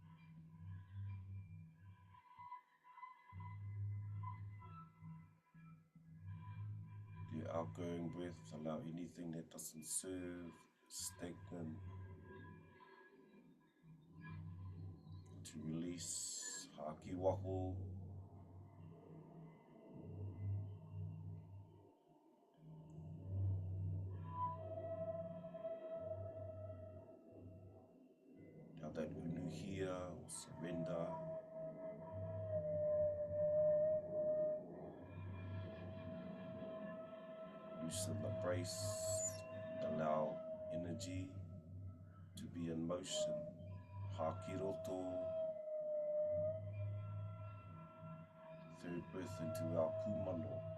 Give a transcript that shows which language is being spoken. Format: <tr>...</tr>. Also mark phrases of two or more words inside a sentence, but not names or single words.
<en>The outgoing breath, allow anything that doesn't serve, stagnant, to release.</en> <mi>Haki waho.</mi> <en>Now that unuhia or surrender, loosen the brace, allow energy to be in motion.</en> <mi>Haki roto.</mi> <en>Third breath into our pūmano.</en>